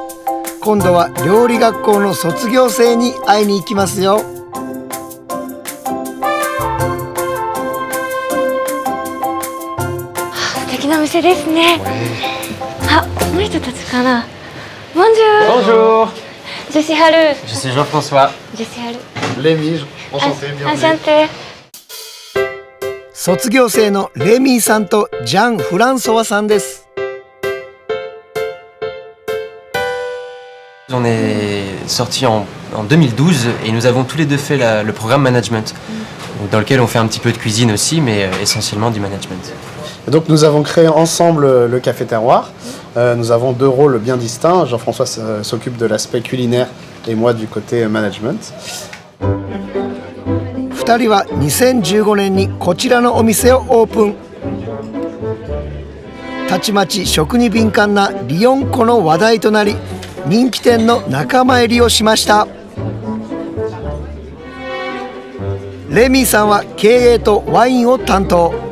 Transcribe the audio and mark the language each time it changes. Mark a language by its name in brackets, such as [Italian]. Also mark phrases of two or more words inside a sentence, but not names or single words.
[Japanese] 今度は料理学校の卒業生に会いに行きますよ。素敵な店ですね。あ、この人たちかな。 [French] Bonjour. Bonjour. Je suis Haru. Je suis Jean-François. Je suis Haru. Lémi, enchanté, bienvenue. Enchanté. [Japanese] 卒業生のレミーさんとジャン・フランソワさんです。 [French] On est sortis en 2012 et nous avons tous les deux fait le programme management, dans lequel on fait un petit peu de cuisine aussi, mais essentiellement du management. Et donc nous avons créé ensemble le Café Terroir. Nous avons deux rôles bien distincts. Jean-François s'occupe de l'aspect culinaire et moi du côté management. [Japanese] 2 人は2015年にこちらのお店をオープン。たちまち食に敏感なリヨン湖の話題となり、人気店の仲間入りをしました。レミーさんは経営とワインを担当。